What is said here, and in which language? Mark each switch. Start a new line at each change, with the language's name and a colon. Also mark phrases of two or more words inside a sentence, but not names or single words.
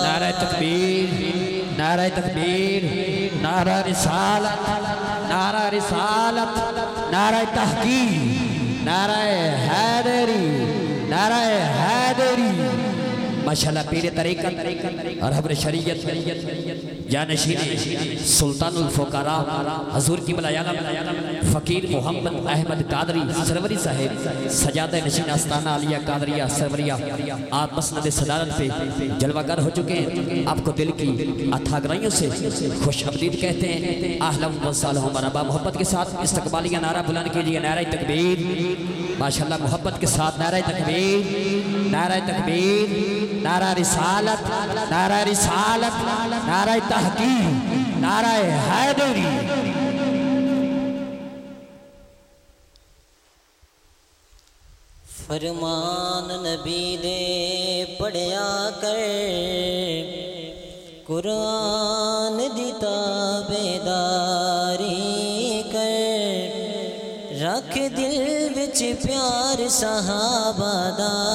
Urdu: نعرہ تکبیر نعرہ تکبیر نعرہ رسالت نعرہ رسالت نعرہ تحقیر نعرہ حیدری نعرہ حیدری ماشاءاللہ پیر طریقت اور حبر شریعت جانشین سلطان الفقرا حضور کی بلایالا فقیر محمد احمد قادری سروری صاحب سجادہ نشین آستانہ عالیہ قادریہ سروریہ آپ مسند صدارت پے جلوہ گر ہو چکے ہیں. آپ کو دل کی اتھاہ گہرائیوں سے خوش آمدید کہتے ہیں.
Arabic: أهلاً وسهلاً مرحبا.
Urdu: محبت کے ساتھ استقبالیہ نعرہ بلند کیجیے، نعرہ تکبیر. ماشاءاللہ محبت کے ساتھ نعرہ تکبیر، نعرہ تکبیر، نعرہ رسالت، نعرہ رسالت، نعرہ تحقیق، نعرہ حیدری.
Punjabi: فرمان نبی دے پڑھیا کر، قرآن دی تابعداری کر، رکھ دل وچ پیار صحابہ دا,